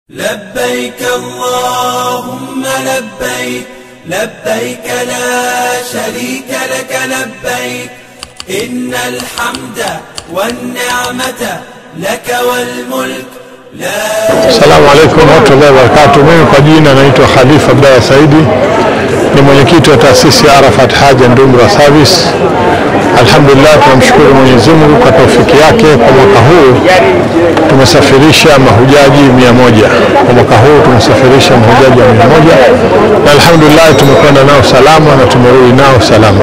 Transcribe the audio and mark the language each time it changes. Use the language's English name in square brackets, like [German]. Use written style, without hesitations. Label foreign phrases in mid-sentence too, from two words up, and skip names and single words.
[Arabic] لبيك اللهم لبيك لبيك لا شريك لك لبيك إن الحمد والنعمة لك والملك لا. السلام عليكم ورحمة الله وبركاته. [Swahili] Mimi kwa jina naitwa Khalifa Abdalla Saidi, ni mwenyekiti wa taasisi ya Arafat Hajj and Umrah Service. Alhamdulillah, tunamshukuru Mwenyezi Mungu kwa taufiki yake. Kwa mwaka huu tumesafirisha mahujaji 100. Kwa mwaka huu tumesafirisha mahujaji 100 na alhamdulillah tumekwenda nao salama na tumerudi nao salama.